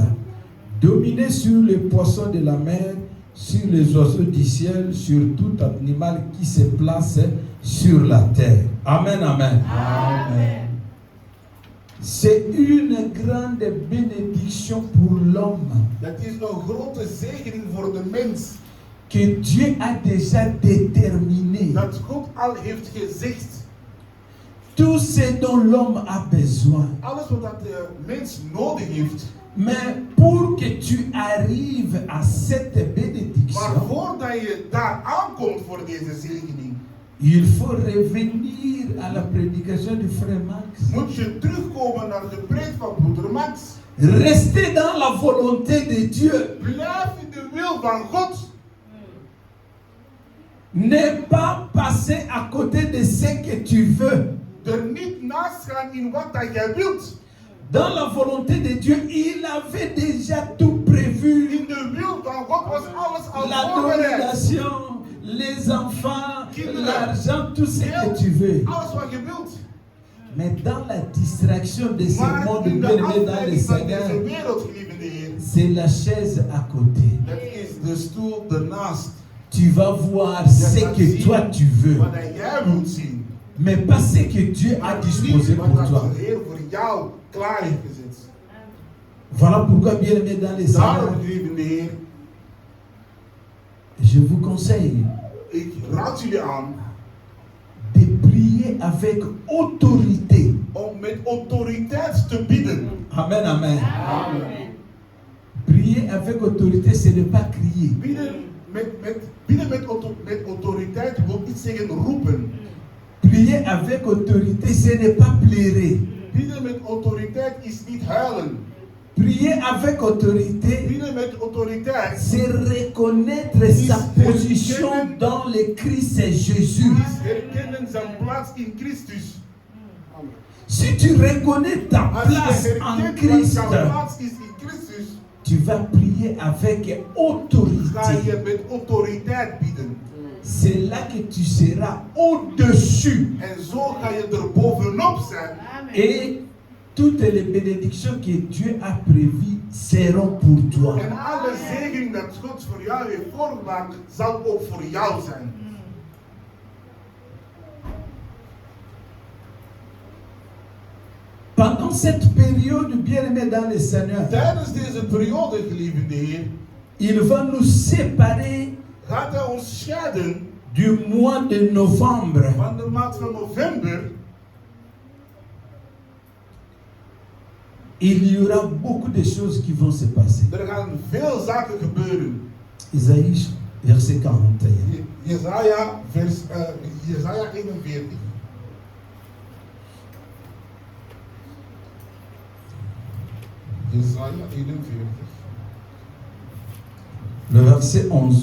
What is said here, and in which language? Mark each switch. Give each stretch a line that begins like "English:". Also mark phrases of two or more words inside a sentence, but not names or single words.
French: Dominez sur les poissons de la mer, sur les oiseaux du ciel, sur tout animal qui se place sur la terre. Amen, amen. Amen. C'est une grande bénédiction pour l'homme
Dutch: Dat is een grote zegening voor de mens.
French: que Dieu a déjà déterminé.
Dutch: Dat God al heeft gezegd.
French: Tout ce dont l'homme a besoin.
Dutch: Alles wat dat de mens nodig heeft.
French: Mais pour que tu arrives à cette
Dutch: Maar
French: bénédiction,
Dutch: voordat je daar aankomt voor deze zegening,
French: il faut revenir à la prédication du frère Max.
Dutch: moet je terugkomen naar de preek van broeder Max.
French: Rester dans la volonté de Dieu.
Dutch: Blijf in de wil van God.
French: Ne pas passer à côté de ce que tu veux.
Dutch: er niet naast gaan in wat dat jij wilt.
French: Dans la volonté de Dieu, il avait déjà tout prévu.
Dutch: In de wil van God was alles al
French: La
Dutch: voorbereid.
French: domination, les enfants,
Dutch: Kinderen.
French: l'argent, tout ce que tu veux.
Dutch: Alles wat je wilt.
French: Mais dans la distraction de ce
Dutch: Maar
French: monde
Dutch: in de
French: bien-aimé dans le
Dutch: afleiding van deze
French: Seigneur,
Dutch: wereld, geliefde Heer,
French: c'est la chaise à côté.
Dutch: dat is de stoel ernaast.
French: Tu vas voir
Dutch: Je
French: ce
Dutch: gaat
French: que
Dutch: zien
French: toi tu veux,
Dutch: wat dat jij wilt zien.
French: mais pas ce que Dieu a
Dutch: Maar
French: disposé
Dutch: niet
French: pour
Dutch: wat
French: toi.
Dutch: dat de Heer voor jou klaar heeft gezet.
French: Voilà pourquoi, bien-aimé dans le Seigneur,
Dutch: Daarom, geliefde Heer,
French: je vous conseille
Dutch: ik raad jullie aan
French: de prier avec autorité.
Dutch: om met autoriteit te bidden.
French: Amen, amen.
Dutch: Amen.
French: Prier avec autorité, c'est ne pas crier.
Dutch: Bidden met autoriteit wil niet zeggen roepen.
French: Prier avec autorité, ce n'est pas pleurer.
Dutch: Bidden met autoriteit is niet huilen.
French: Prier avec autorité,
Dutch: Bidden met autoriteit
French: c'est reconnaître sa position dans le Christ Jésus.
Dutch: is herkennen zijn plaats in Christus.
French: Si tu reconnais ta
Dutch: Als
French: place
Dutch: je
French: en
Dutch: herkent wat
French: Christ,
Dutch: jouw plaats is in Christus,
French: tu vas prier avec
Dutch: ga
French: autorité.
Dutch: je met autoriteit bidden.
French: C'est là que tu seras au-dessus.
Dutch: En zo ga je er bovenop zijn.
French: Et toutes les bénédictions que Dieu a prévues seront pour toi.
Dutch: En alle zegen dat God voor jou heeft voorgemaakt, zal ook voor jou zijn.
French: Pendant cette période, bien-aimé dans le Seigneur,
Dutch: Tijdens deze periode, geliefde Heer,
French: il va nous séparer
Dutch: gaat hij ons scheiden
French: du mois de novembre.
Dutch: van de maand van november.
French: Il y aura beaucoup de choses qui vont se passer.
Dutch: Er gaan veel zaken gebeuren.
French: Isaïe, verset 41.
Dutch: Jesaja 41. Jesaja 41,
French: Le verset 11